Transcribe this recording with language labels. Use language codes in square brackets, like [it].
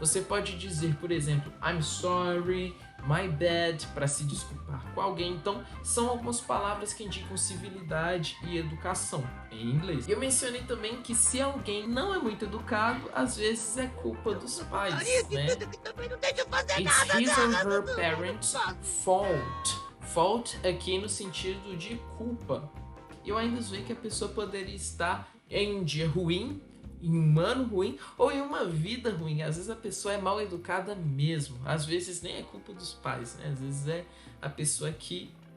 [pt] Você pode dizer, por exemplo, [en] I'm sorry, my bad, [pt] para se desculpar com alguém. Então, são algumas palavras que indicam civilidade e educação em inglês. E eu mencionei também que se alguém não é muito educado, às vezes é culpa dos pais, né? [en] It's his or her parents' fault. [pt] Fault aqui no sentido de culpa. Eu ainda vejo que a pessoa poderia estar em um dia ruim, em um ano ruim ou em uma vida ruim. Às vezes a pessoa é mal educada mesmo. Às vezes nem é culpa dos pais, né? Às vezes é a pessoa que...